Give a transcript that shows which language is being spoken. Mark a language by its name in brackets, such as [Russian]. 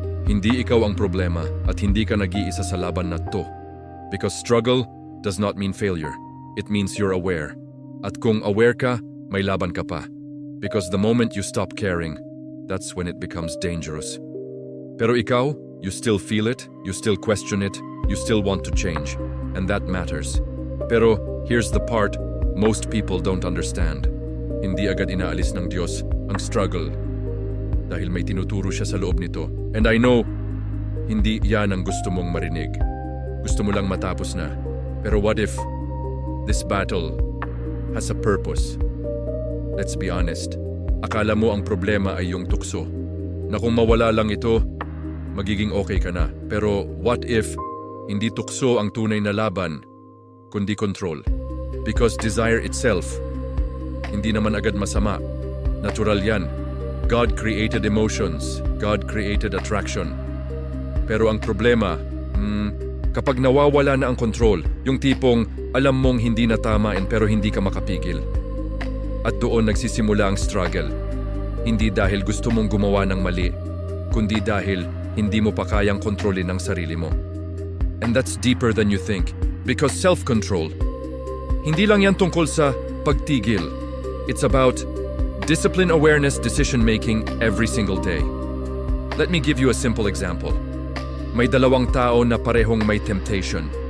[Filipino] Hindi ikaw ang problema at hindi ka nag-iisa sa laban na to. [English] Because struggle does not mean failure. It means you're aware. [Filipino] At kung aware ka, may laban ka pa. [English] Because the moment you stop caring, that's when it becomes dangerous. [Filipino] Pero ikaw, [English] you still feel it, you still question it, you still want to change. And that matters. [Filipino] Pero [English] here's the part most people don't understand. [Filipino] Hindi agad inaalis ng Diyos ang struggle dahil may tinuturo siya sa loob nito. [English] And I know, [Filipino] hindi yan ang gusto mong marinig. Gusto mo lang matapos na. [English] Pero what if this battle has a purpose? Let's be honest. [Filipino] Akala mo ang problema ay yung tukso. Na kung mawala lang ito, magiging okay ka na. Pero [English] what if [Filipino] hindi tukso ang tunay na laban, kundi control? [English] Because desire itself, [Filipino] hindi naman agad masama. Natural yan. [English] God created emotions. God created attraction. [Filipino] Pero ang problema, kapag nawawala na ang control, yung tipong alam mong hindi na tama pero hindi ka makapigil. At doon nagsisimula ang struggle. Hindi dahil gusto mong gumawa ng mali, kundi dahil hindi mo pa kayang kontrolin ang sarili mo. [English] And that's deeper than you think. Because self-control, [Filipino] hindi lang yan tungkol sa pagtigil. [English] It's about discipline, awareness, decision-making every single day. Let me give you a simple example. [Filipino] May dalawang tao na parehong may temptation.